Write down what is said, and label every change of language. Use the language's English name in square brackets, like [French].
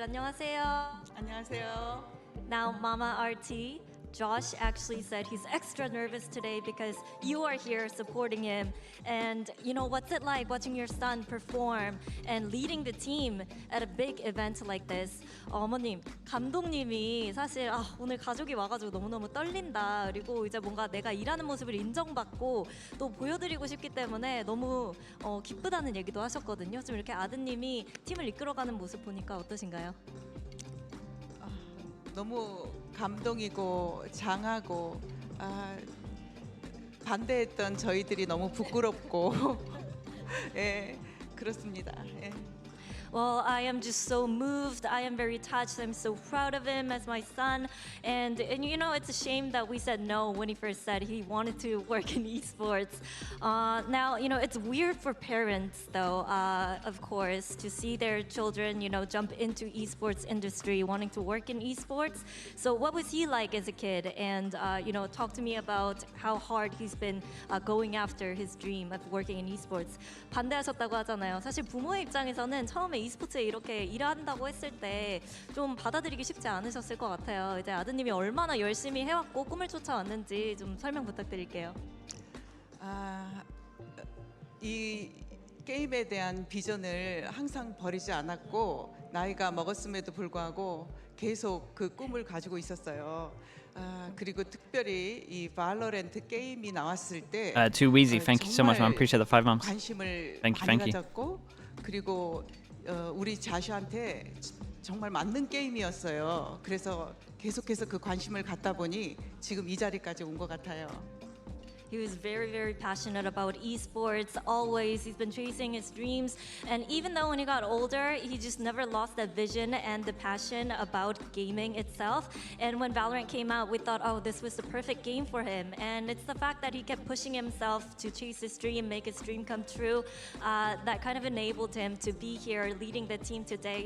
[Korean] 안녕하세요. 안녕하세요. [English] Now, Mama Artie, Josh actually said he's extra nervous today because you are here supporting him. And you know, what's it like watching your son perform and leading the team at a big event like this? [Korean] 어머님, 감독님이 사실 오늘 가족이 와가지고 너무너무 떨린다. 그리고 이제 뭔가 내가 일하는 모습을 인정받고 또 보여드리고 싶기 때문에 너무 기쁘다는 얘기도 하셨거든요. 좀 이렇게 아드님이 팀을 이끌어가는 모습 보니까 어떠신가요? 너무 감동이고 장하고 반대했던 저희들이 너무 부끄럽고 예, 그렇습니다. 예. [English] Well, I am just so moved. I am very touched. I'm so proud of him as my son. And you know, it's a shame that we said no when he first said he wanted to work in esports. Now, you know, it's weird for parents, though, of course, to see their children, you know, jump into esports industry, wanting to work in esports. So what was he like as a kid? And, you know, talk to me about how hard he's been going after his dream of working in esports. [Korean] 반대하셨다고 하잖아요. 사실 부모의 입장에서는 처음에 e스포츠에 이렇게 일한다고 했을 때 좀 받아들이기 쉽지 않으셨을 것 같아요. 이제 아드님이 얼마나 열심히 해왔고 꿈을 쫓아왔는지 좀 설명 부탁드릴게요. 이 게임에 대한 비전을 항상 버리지 않았고 나이가 먹었음에도 불구하고 계속 그 꿈을 가지고 있었어요. 그리고 특별히 이 발로란트 게임이 나왔을 때 [English] Too easy. Thank you so much, man. Appreciate the 5 months. [Korean] 관심을 [English] Thank you, [Korean] 많이 [English] thank you. [Korean] 가졌고 그리고 우리 자슈한테 정말 맞는 게임이었어요. 그래서 계속해서 그 관심을 갖다 보니 지금 이 자리까지 온 것 같아요. [English] He was very, very passionate about esports. Always, he's been chasing his dreams. And even though when he got older, he just never lost that vision and the passion about gaming itself. And when Valorant came out, we thought, oh, this was the perfect game for him. And it's the fact that he kept pushing himself to chase his dream, make his dream come true, that kind of enabled him to be here leading the team today.